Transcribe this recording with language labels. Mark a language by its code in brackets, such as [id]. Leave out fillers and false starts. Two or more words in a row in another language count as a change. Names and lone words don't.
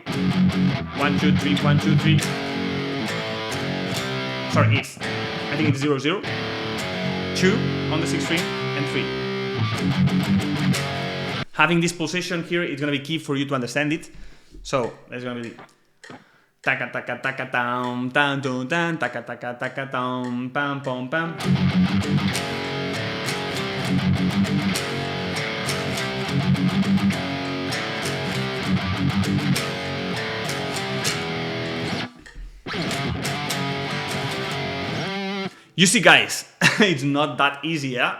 [en] 1, 2, 3, 1, 2, 3. Sorry, it's, I think it's 0, 0. 2 on the 6th string, and 3. Having this pulsation here is going to be key for you to understand it. So, that's going to be taka taka taka tam tam tam tam taka taka taka tam pam pam pam. You see, guys, it's not that easy, yeah?